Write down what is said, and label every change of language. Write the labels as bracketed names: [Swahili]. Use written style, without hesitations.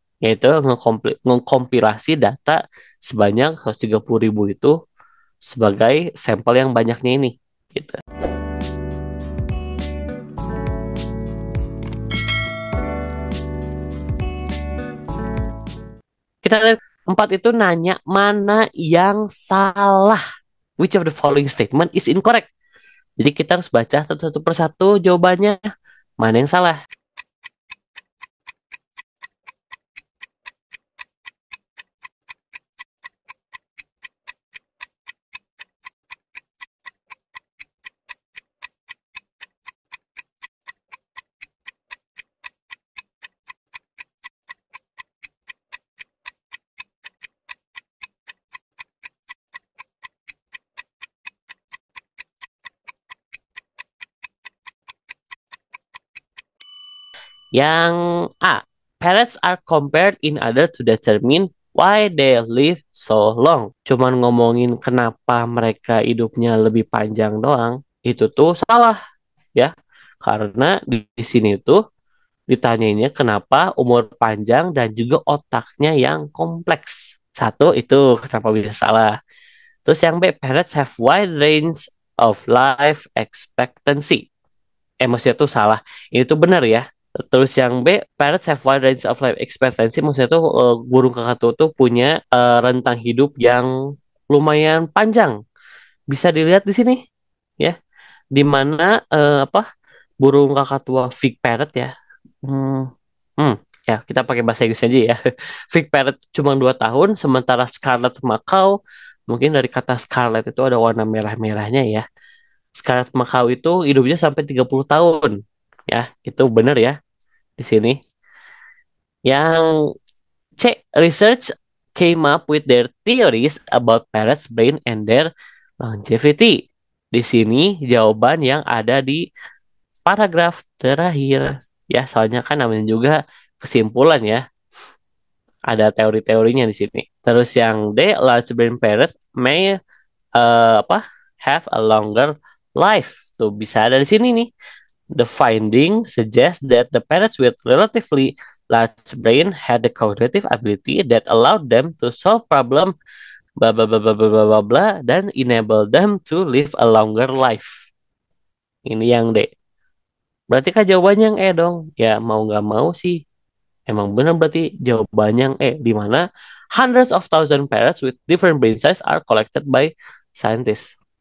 [Indonesian] Yaitu ngekompilasi data sebanyak 130.000 itu sebagai sampel yang banyaknya ini. Gitu. Kita lihat empat itu nanya mana yang salah. [English] Which of the following statement is incorrect? [Indonesian] Jadi kita harus baca satu-satu persatu jawabannya. Mana yang salah? Yang A. [English] Parrots are compared in order to determine why they live so long. [Indonesian] Cuman ngomongin kenapa mereka hidupnya lebih panjang doang, itu tuh salah ya. Karena di sini tuh ditanyainnya kenapa umur panjang dan juga otaknya yang kompleks. Satu itu kenapa bisa salah. Terus yang B, [English] parrots have wide range of life expectancy. [Indonesian] Maksudnya tuh salah. Ini tuh benar ya. Terus yang B, [English] parrots have wide range of life expectancy. [Indonesian] Maksudnya tuh burung kakak tuh punya rentang hidup yang lumayan panjang. Bisa dilihat di sini ya. Di mana apa burung kakatua fig parrot ya. Hmm, hmm, ya kita pakai bahasa Inggris aja ya. Fig parrot cuma 2 tahun, sementara scarlet macaw mungkin dari kata scarlet itu ada warna merah-merahnya ya. Scarlet macaw itu hidupnya sampai 30 tahun. Ya, itu benar ya di sini. Yang C, [English] research came up with their theories about parrots' brain and their longevity. [Indonesian] Di sini jawaban yang ada di paragraf terakhir. Ya, soalnya kan namanya juga kesimpulan ya. Ada teori-teorinya di sini. Terus yang D, [English] large brain parrot may [Indonesian] apa [English] have a longer life. [Indonesian] Tuh bisa ada di sini nih. [English] The finding suggests that the parrots with relatively large brain had the cognitive ability that allowed them to solve problem bla bla bla bla bla bla bla bla, [Indonesian] dan [English] enable them to live a longer life. [Indonesian] Ini yang D. Berarti kan jawabannya yang E dong. Ya mau nggak mau sih. Emang benar berarti jawabannya yang E. Di mana [English] hundreds of thousand parrots with different brain size are collected by scientists.